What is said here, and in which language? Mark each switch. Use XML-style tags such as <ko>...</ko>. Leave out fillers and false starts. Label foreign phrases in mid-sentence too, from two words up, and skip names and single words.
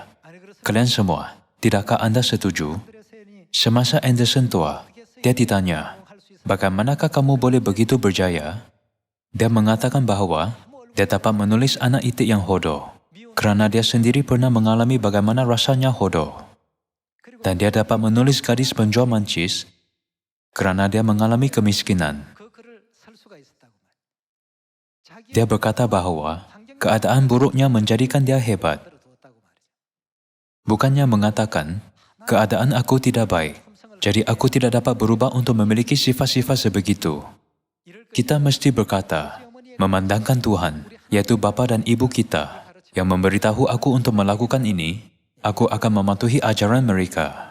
<ms>Kalian semua, tidakkah Anda setuju? Semasa Andersen tua, dia ditanya, "Bagaimanakah kamu boleh begitu berjaya?" Dia mengatakan bahawa dia dapat menulis Anak Itik yang Hodoh kerana dia sendiri pernah mengalami bagaimana rasanya hodoh. dan dia dapat menulis gadis penjual mancis kerana dia mengalami kemiskinan.</ms> <ko>그 글을 쓸 수가 있었다고 말이죠.</ko> <ms>Dia berkata bahawa keadaan buruknya menjadikan dia hebat.</ms> <ko>두었다고 말이죠.</ko> <ms>Bukannya mengatakan, keadaan aku tidak baik, jadi aku tidak dapat berubah untuk memiliki sifat-sifat sebegitu. Kita mesti berkata, memandangkan Tuhan, yaitu bapa dan ibu kita, yang memberitahu aku untuk melakukan ini, aku akan mematuhi ajaran mereka.</ms>